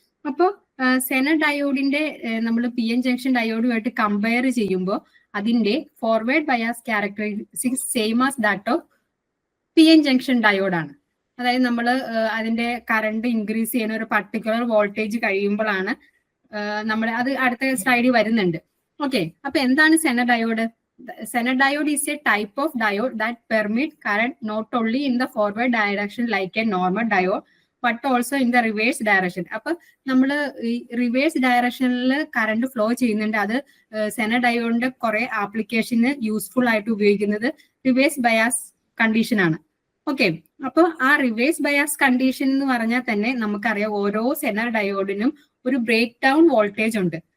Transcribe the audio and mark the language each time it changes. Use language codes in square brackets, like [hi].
[ml] അപ്പോൾ സെനർ ഡയോഡിന്റെ നമ്മൾ പി എൻ ജംഗ്ഷൻ ഡയോഡുമായിട്ട് കമ്പയർ ചെയ്യുമ്പോൾ അതിന്റെ forward bias characteristics [en] same as that of [ml] P N junction ഡയോഡാണ്. അതായത് നമ്മൾ അതിന്റെ കറണ്ട് ഇൻക്രീസ് ചെയ്യുന്ന ഒരു പർട്ടിക്കുലർ വോൾട്ടേജ് കഴിയുമ്പോഴാണ് നമ്മൾ അത് അടുത്ത സ്ലൈഡിൽ വരുന്നുണ്ട്. ഓക്കെ, അപ്പൊ എന്താണ് Zener diode? [en] Zener diode is a type of diode that permit current not only in the forward direction like a normal diode but also in the reverse direction. [ml] അപ്പൊ നമ്മൾ ഈ റിവേഴ്സ് ഡയറക്ഷനിൽ കറണ്ട് ഫ്ലോ ചെയ്യുന്നുണ്ട്. അത് Zener ഡയോഡിന്റെ കുറെ ആപ്ലിക്കേഷന് useful ആയിട്ട് ഉപയോഗിക്കുന്നത് റിവേഴ്സ് ബയാസ് കണ്ടീഷൻ ആണ്. ഓക്കെ, അപ്പൊ ആ റിവേഴ്സ് ബയാസ് കണ്ടീഷൻ എന്ന് പറഞ്ഞാൽ തന്നെ നമുക്കറിയാം, ഓരോ സെനർ ഡയോഡിനും ഒരു ബ്രേക്ക് ഡൗൺ വോൾട്ടേജ് ഉണ്ട്.